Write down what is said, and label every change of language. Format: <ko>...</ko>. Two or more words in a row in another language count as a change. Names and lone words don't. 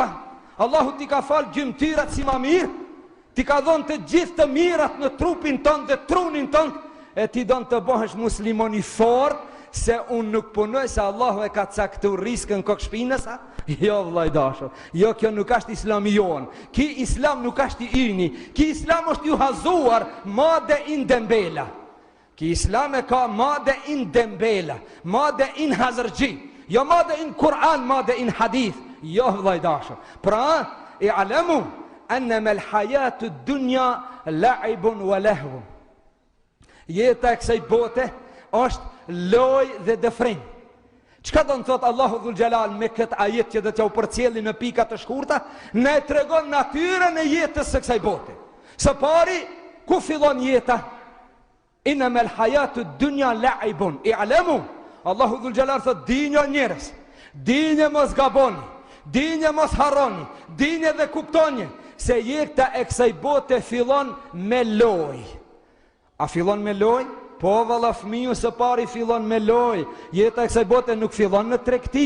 <sq>Allahu ti ka falë gjymtyrat si ma mirë, ti ka dhonë të gjithë të mirat në trupin tënë dhe trunin tënë, e ti donë të bëhesh muslimoni fort, se unë nuk punoj, se Allahu e ka caktu riskën kokë shpinës, ha? Jo vllai dashur, jo kjo nuk është islami jonë, ki islam nuk është i yni, ki islam është ju hazuar</sq> <en>made in</en> <sq>dembela, ki islam e ka</sq> <en>made in</en> <sq>dembela,</sq> <en>made in</en> <sq>hazërgji, jo</sq> <en>made in</en> <sq>Kur'an,</sq> <en>made in</en> <sq>hadith, jo vllai dashur. Pra, i alemu,</sq> <ar>أنما الحياة الدنيا لعب ولهو.</ar> <sq>Jeta e kësaj bote është loj dhe dëfrim. Çka do të thot Allahu dhul Xhelal me këtë ajet që do t'ja u përcjelli në pika të shkurta? Ne tregon natyrën e jetës së kësaj bote. Së pari, ku fillon jeta?</sq> <ar>إنما الحياة الدنيا لعب.</ar> <sq>I'lamu, Allahu dhul Xhelal thot dinjo njerëz, dinje mos gaboni, dinje mos harroni, dinje dhe kuptoni se jeta e kësaj bote fillon me loj. A fillon me loj? Po valla fëmiu së pari fillon me loj. Jeta e kësaj bote nuk fillon në tregti.</sq>